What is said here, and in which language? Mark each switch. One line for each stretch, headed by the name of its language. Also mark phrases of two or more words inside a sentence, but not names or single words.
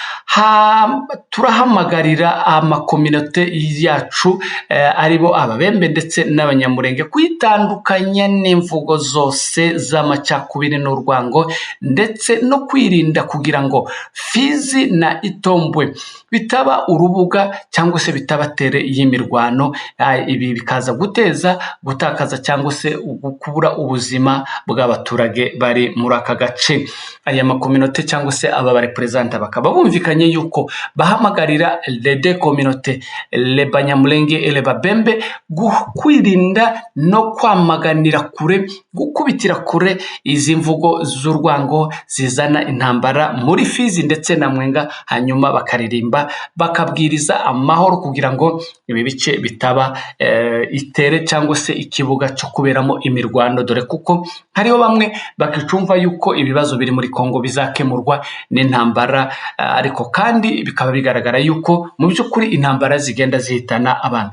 Kinyarwanda: turahamagarira amakominote yacu aribo ababembe ndetse n'abanyamurenge kwitandukanya n'imvugo zose z'amacakubiri n'urwango, ndetse no kwirinda kugira ngo Fizi na Itombwe bitaba urubuga cyangwa se bitabatere y'imirwano, ibi bikaza gutakaza cyangwa se kubura ubuzima bw'abaturage bari muri aka gace. Aya makominote cyangwa se aba barepresenta bakaba bumvikanye yuko bahamagarira
French: les deux communautés, les Banyamulenge et les Babembe,
Kinyarwanda: kwirinda no kwamaganira kure, gukubitira kure izi mvugo z'urwango zizana intambara muri Fizi ndetse na Mwenga, hanyuma bakaririmba bakabwiriza amahoro kugira ngo ibi bice bitaba itere cyangwa se ikibuga cyo kuberamo imirwano, dore kuko hariho bamwe bakicumva yuko ibibazo biri muri Kongo bizakemurwa n'intambara, ariko kandi bikaba bigaragara yuko mu by'ukuri intambara zigenda zihitana abantu.